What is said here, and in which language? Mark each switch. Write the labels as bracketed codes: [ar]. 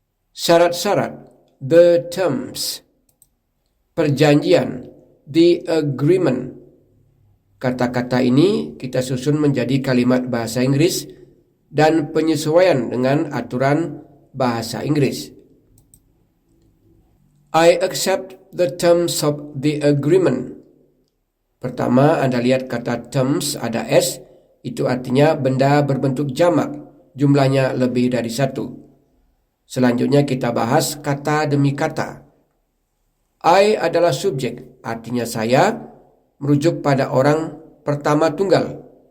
[id] Syarat-syarat, [en] the terms. [id] Perjanjian, [en] the agreement. [id] Kata-kata ini kita susun menjadi kalimat bahasa Inggris dan penyesuaian dengan aturan bahasa Inggris. [en] I accept the terms of the agreement. [id] Pertama, Anda lihat kata terms ada S, itu artinya benda berbentuk jamak, jumlahnya lebih dari satu. Selanjutnya kita bahas kata demi kata. I adalah subjek, artinya saya, merujuk pada orang pertama tunggal.